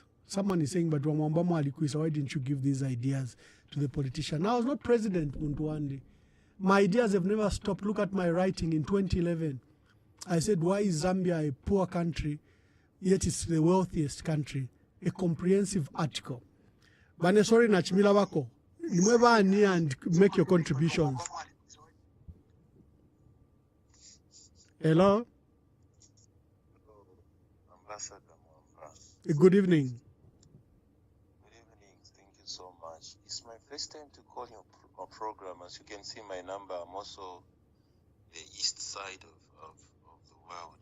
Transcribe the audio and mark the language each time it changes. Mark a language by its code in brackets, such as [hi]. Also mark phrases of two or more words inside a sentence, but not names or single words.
[en] Someone is saying, but Mwamba alikuisa, why didn't you give these ideas to the politician? I was not president, Mundwandi. My ideas have never stopped. Look at my writing in 2011. I said, why is Zambia a poor country, yet it's the wealthiest country? A comprehensive article. [bem] Bane sorry na chimila wako. Nimweba ani [en] and make your contributions. Hello? Ambassador Mwamba. Good evening. Good evening. Thank you so much. It's my first time to call your program. As you can see my number, I'm also the east side of the world.